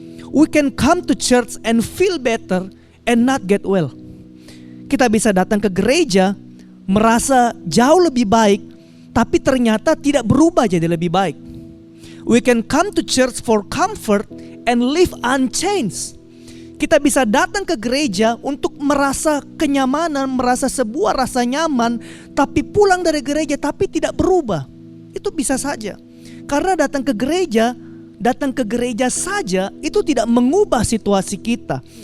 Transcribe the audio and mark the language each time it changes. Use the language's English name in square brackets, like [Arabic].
[English] We can come to church and feel better and not get well. [Indonesian] Kita bisa datang ke gereja merasa jauh lebih baik, tapi ternyata tidak berubah jadi lebih baik. [English] We can come to church for comfort and live unchanged. [Indonesian] Kita bisa datang ke gereja untuk merasa kenyamanan, merasa sebuah rasa nyaman, tapi pulang dari gereja tapi tidak berubah. Itu bisa saja. Karena datang ke gereja saja itu tidak mengubah situasi kita.